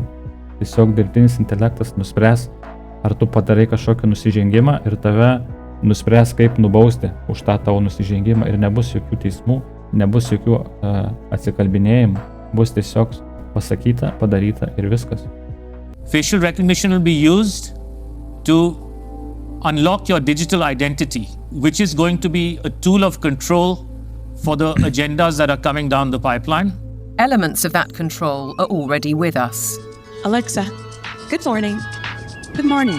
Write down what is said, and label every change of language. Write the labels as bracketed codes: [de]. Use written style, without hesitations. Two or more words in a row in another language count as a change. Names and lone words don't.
[lt] Tiesiog dirbtinis intelektas nuspręs, ar tu padarai kažkokį nusižengimą ir tave nuspręs, kaip nubausti už tą tavo nusižengimą ir nebus jokių teismų, nebus jokių atsikalbinėjimų, bus tiesiog pasakyta, padaryta ir viskas. [en] Facial recognition will be used to unlock your digital identity, which is going to be a tool of control for the agendas that are coming down the pipeline. Elements of that control are already with us. Alexa, good morning. Good morning.